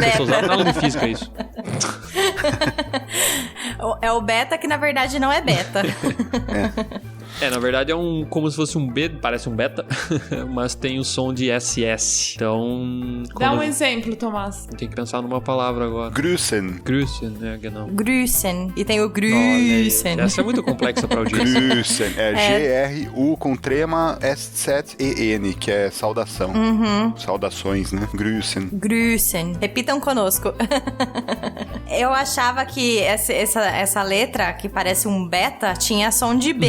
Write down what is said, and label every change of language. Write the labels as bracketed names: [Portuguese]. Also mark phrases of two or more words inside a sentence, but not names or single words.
[Portuguese] Eu sou usado na aula de física, isso. É o beta que na verdade não é beta. Na verdade é como se fosse um B, parece um beta, mas tem o som de SS. Então... Dá um exemplo, Tomás. Tem que pensar numa palavra agora. [German] Grüßen. Grüßen, né, genau. Grüßen. [Portuguese] E tem o Grüßen. Essa é muito complexa pra audiência. [German] Grüßen. [Portuguese] G-R-U com trema S-7-E-N, que é saudação. Saudações, né? [German] Grüßen. Grüßen. [Portuguese] Repitam conosco. Eu achava que essa letra, que parece um beta, tinha som de B.